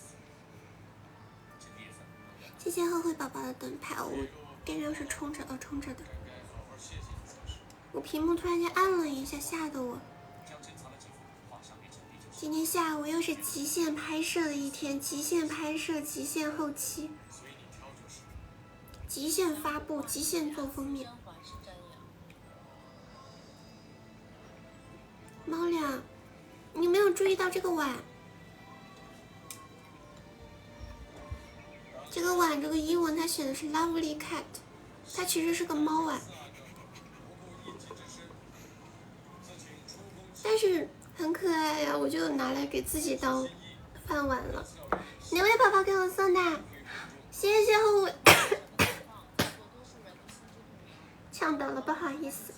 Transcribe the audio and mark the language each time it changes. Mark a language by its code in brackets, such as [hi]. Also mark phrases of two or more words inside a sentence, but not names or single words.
[zh] 謝謝後悔寶寶的燈牌，我電量是充着的。我屏幕突然間暗了一下，嚇得我。今天下午又是極限拍攝的一天，極限拍攝，極限後期，極限發布，極限做封面。猫倆，你没有注意到这个碗？这个碗这個英文它寫的是 [en] Lovely Cat， [zh] 它其實是個貓碗，但是很可愛呀，我就拿來給自己當飯碗了。哪位寶寶給我送的？謝謝後尾，嗆到了，不好意思。